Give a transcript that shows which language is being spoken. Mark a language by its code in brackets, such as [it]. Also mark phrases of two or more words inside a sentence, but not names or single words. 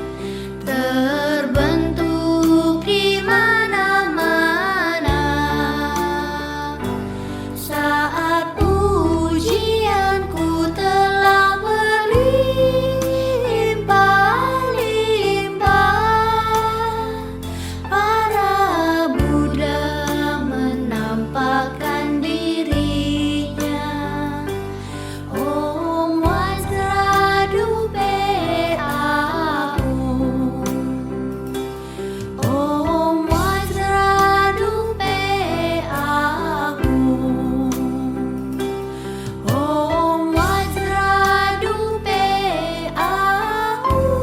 [id] terbentuk di mana-mana saat pujianku telah berlimpah-limpah. Para Buddha menampakkan dirinya. [sa] ॐ वज्रधूपे आःहूं, ॐ वज्रधूपे आःहूं, ॐ वज्रधूपे आःहूं.